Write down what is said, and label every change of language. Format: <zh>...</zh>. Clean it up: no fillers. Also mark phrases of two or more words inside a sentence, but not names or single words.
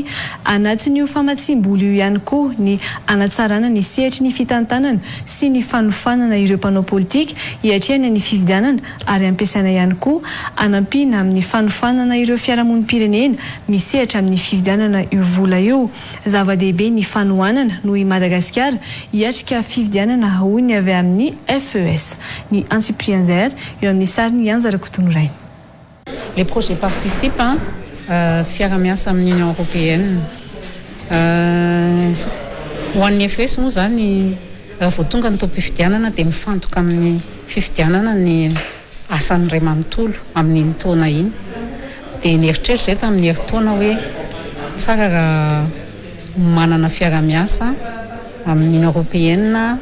<mg>Anatin'io famatsim-bola io ihany koa ny anatsarana ny sehatry ny fitantanana sy ny fanofanana ireo mpanao politika hiatrehana ny fifidianana ary ampiasaina ihany koa anampiana amin'ny fanofanana ireo fiarahamonim-pirenena misehatra amin'ny fifidianana io vola io. Zava-dehibe ny fanohanana noho i Madagasikara hiatrika fifidianana hoy avy amin'ny FES. Ny Antsiprianzer eo amin'ny sariny Anjara Kotonoray.</mg> <fr>Les projets participent</fr> <mg>fiara-miasa amin'ny</mg> <fr>Union Européenne.</fr> <mg>Ho an'ny FES moa zany raha vao tonga ny toam-pifidianana dia mifantoka amin'ny fifidianana ny asan'ny ray manontolo amin'iny taona iny. Dia nieritreritra zay tamin'ny herintaona hoe tsara raha manana fiara-miasa amin'ny Union Européenne.</mg>